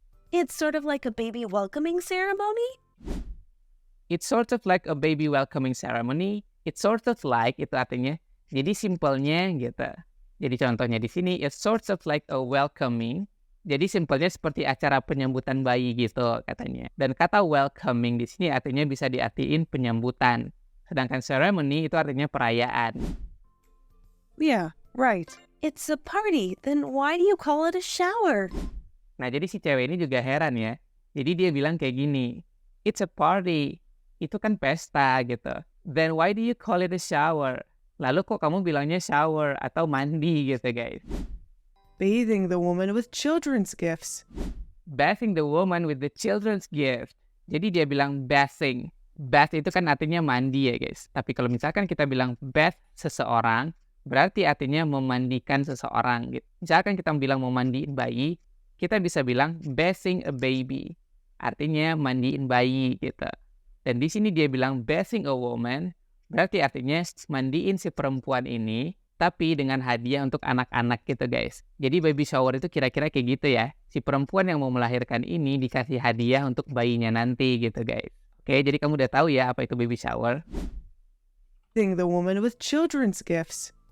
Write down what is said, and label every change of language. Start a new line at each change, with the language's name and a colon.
English: It's sort of like a baby welcoming ceremony? It's sort of like a baby welcoming ceremony. It's sort of like,
Indonesian: itu artinya, jadi simpelnya gitu. Jadi contohnya di sini,
English: it's sort of like a welcoming.
Indonesian: Jadi simpelnya seperti acara penyambutan bayi gitu katanya. Dan kata welcoming di sini artinya bisa diartiin penyambutan. Sedangkan ceremony itu artinya perayaan.
English: Yeah, right. It's a party. Then why do you call it a shower?
Indonesian: Nah, jadi si cewek ini juga heran ya. Jadi dia bilang kayak gini,
English: it's a party.
Indonesian: Itu kan pesta gitu.
English: Then why do you call it a shower?
Indonesian: Lalu kok kamu bilangnya shower atau mandi gitu guys.
English: Bathing the woman with children's gifts. Bathing the woman with the children's gift.
Indonesian: Jadi dia bilang bathing. Bath itu kan artinya mandi ya guys. Tapi kalau misalkan kita bilang bath seseorang, berarti artinya memandikan seseorang gitu. Misalkan kita bilang memandiin bayi, kita bisa bilang
English: bathing a baby.
Indonesian: Artinya mandiin bayi gitu. Dan di sini dia bilang
English: bathing a woman,
Indonesian: berarti artinya mandiin si perempuan ini, tapi dengan hadiah untuk anak-anak gitu guys. Jadi baby shower itu kira-kira kayak gitu ya. Si perempuan yang mau melahirkan ini dikasih hadiah untuk bayinya nanti gitu guys. Oke, jadi kamu udah tahu ya apa itu baby shower.
English: Bathing the woman with children's gifts.